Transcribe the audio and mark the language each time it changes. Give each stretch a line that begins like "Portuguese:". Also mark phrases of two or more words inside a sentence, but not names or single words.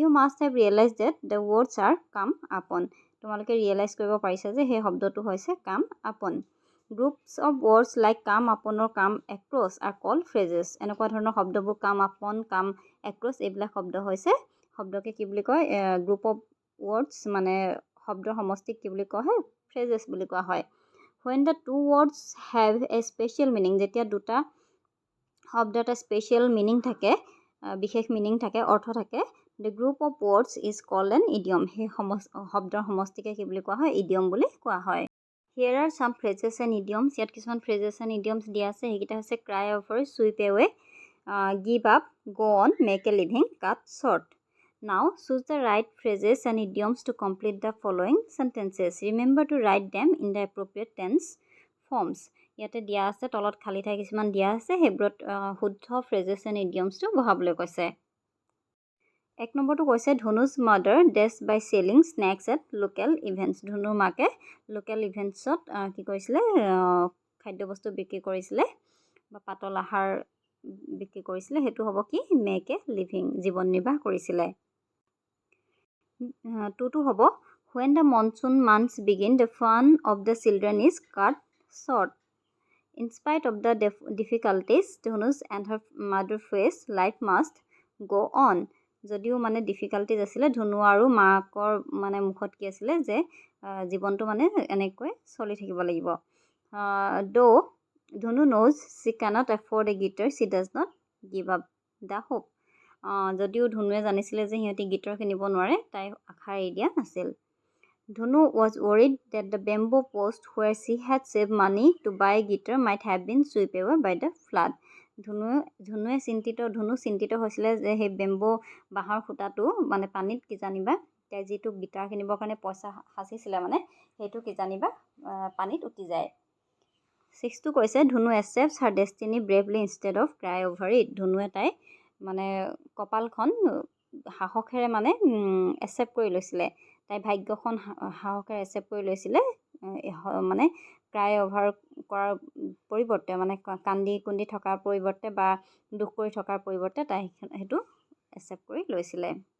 English: must have realize that the words are come upon
Assamese: তোমালোকে ৰিয়েলাইজ কৰিব পাৰিছা যে সেই শব্দটো হৈছে
English: come upon groups of words like come upon come across are called phrases
Assamese: এনেকুৱা ধৰণৰ শব্দবোৰ
English: come upon come across
Assamese: এইবিলাক শব্দ হৈছে শব্দকে কি বুলি কয়
English: group of words
Assamese: মানে শব্দৰ সমষ্টিক কি বুলি কোৱা হয় ফ্ৰেজেছ বুলি কোৱা হয়
English: when the two words have a special meaning
Assamese: যেতিয়া দুটা শব্দ এটা
English: special meaning
Assamese: থাকে, বিশেষ মিনিং থাকে, অৰ্থ থাকে।
English: The group of words is called an idiom.
Assamese: সেই শব্দৰ সমষ্টিকে কি বুলি কোৱা হয়? ইডিয়ম বুলি কোৱা হয়।
English: Here are some phrases and idioms.
Assamese: ইয়াত কিছুমান
English: phrases and idioms
Assamese: দিয়া আছে। সেইকেইটা হৈছে
English: cry over, sweep away, give up, go on, make a living, cut short. Now choose the right phrases and idioms to complete the following sentences. Remember to write them in the appropriate tense forms.
Assamese: ইয়াতে দিয়া আছে, তলত খালী ঠাই কিছুমান দিয়া আছে, সেইবোৰত শুদ্ধ
English: phrases and idioms
Assamese: বহাবলৈ কৈছে। 1 নম্বৰটো কৈছে
English: Dhanu's mother does by selling snacks at local events.
Assamese: ধনুৰ মাকে
English: local events
Assamese: কি কৰিছিলে? খাদ্যবস্তু বিক্ৰী কৰিছিলে বা পাতল আহাৰ বিক্ৰী কৰিছিলে। সেইটো হ'ব কি?
English: make a living,
Assamese: জীৱন নিৰ্বাহ কৰিছিলে। 2টো হ'ব
English: when the monsoon months begin the fun of the children is cut short. In spite of the difficulties Dhunus and her mother face, life must go on.
Assamese: যদিও মানে ডিফিকাল্টিজ আছিলে, ধুনু আৰু মাকৰ মানে মুখত কি আছিলে? যে জীৱনটো মানে এনেকৈ চলি থাকিব লাগিব।
English: Though Dhunu knows she cannot afford a guitar, she does not give up the hope.
Assamese: যদিও ধুনুৱে জানিছিলে যে সিহঁতি গীটাৰ কিনিব নোৱাৰে, তাই আশা এৰি দিয়া নাছিল।
English: Dhunu was worried that the bamboo post where she had saved money to buy a guitar might have been swept away by the flood.
Assamese: ধুনু চিন্তিত হৈছিলে যে সেই বেম্বো বাঁহৰ খুঁটাটো মানে পানীত কিজানিবা তাই যিটো গীটাৰ কিনিবৰ কাৰণে পইচা সাঁচিছিলে মানে সেইটো কিজানিবা পানীত উটি যায়। 6টো কৈছে
English: ধুনু accepts her destiny bravely instead of cry over it.
Assamese: ধুনুৱে তাই মানে কপালখন সাহসেৰে মানে একচেপ্ট কৰি লৈছিলে। তাই ভাগ্যখন সাহসেৰে একচেপ্ট কৰি লৈছিলে, মানে
English: cry over
Assamese: কৰাৰ পৰিৱৰ্তে, মানে কান্দি কুন্দি থকাৰ পৰিৱৰ্তে বা দুখ কৰি থকাৰ পৰিৱৰ্তে তাই সেইটো একচেপ্ট কৰি লৈছিলে।